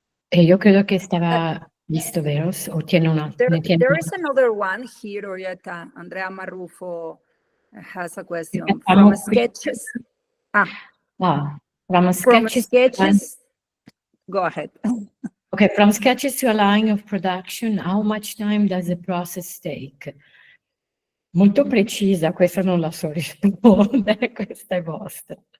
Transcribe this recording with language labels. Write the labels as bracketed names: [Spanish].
[Italian] E io credo che stava visto, vero? [Spanish] O tiene una... [English] There is another one here, Orietta. Andrea Marrufo has a question. From sketches. From sketches. Go ahead. Okay, from sketches to a line of production, how much time does the process take? [Italian] Molto precisa, questa non la so rispondere, questa è vostra.